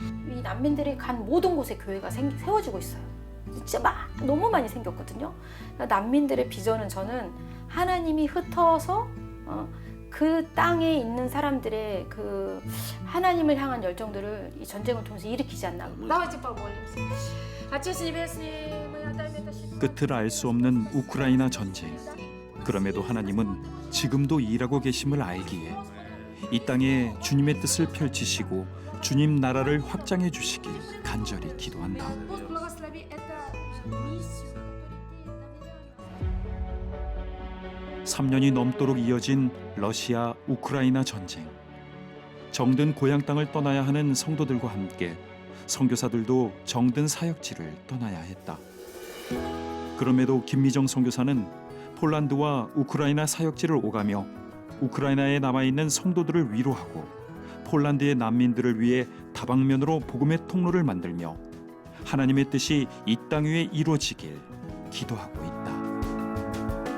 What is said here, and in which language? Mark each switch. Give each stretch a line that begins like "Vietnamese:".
Korean: 이 난민들이 간 모든 곳에 교회가 세워지고 있어요. 진짜 너무 많이 생겼거든요. 그러니까 난민들의 비전은 저는 하나님이 흩어서 그 땅에 있는 사람들의 그 하나님을 향한 열정들을 이 전쟁을 통해서 일으키지 않나.
Russian: Давайте помолимся. Отец Небесный, мы отдаем это себе.
Korean: 끝을 알 수 없는 우크라이나 전쟁. 그럼에도 하나님은 지금도 일하고 계심을 알기에 이 땅에 주님의 뜻을 펼치시고 주님 나라를 확장해 주시길 간절히 기도한다.
Russian: Господь, благослови эту миссию, которую Ты
Korean: 3년이 넘도록 이어진 러시아 우크라이나 전쟁. 정든 고향 땅을 떠나야 하는 성도들과 함께 선교사들도 정든 사역지를 떠나야 했다. 그럼에도 김미정 선교사는 폴란드와 우크라이나 사역지를 오가며 우크라이나에 남아있는 성도들을 위로하고 폴란드의 난민들을 위해 다방면으로 복음의 통로를 만들며 하나님의 뜻이 이 땅 위에 이루어지길 기도하고 있다.